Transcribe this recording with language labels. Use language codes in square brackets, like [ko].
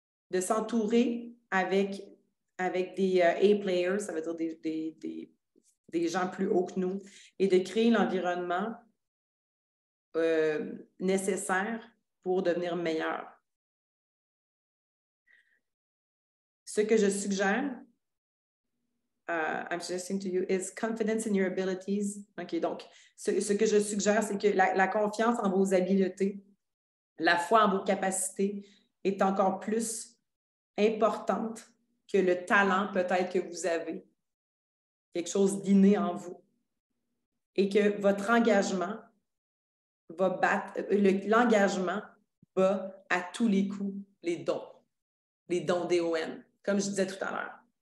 [fr] De s'entourer avec des A-players, ça veut dire des gens plus hauts que nous, et de créer l'environnement nécessaire pour devenir meilleur. Ce que je suggère, [en] I'm suggesting to you, is confidence in your abilities. [fr] OK, donc, ce que je suggère, c'est que la confiance en vos habiletés, la foi en vos capacités est encore plus importante que le talent peut-être que vous avez. quelque chose d'inné en vous, et que votre engagement va battre, l'engagement bat à tous les coups les dons DON, comme je disais tout à l'heure.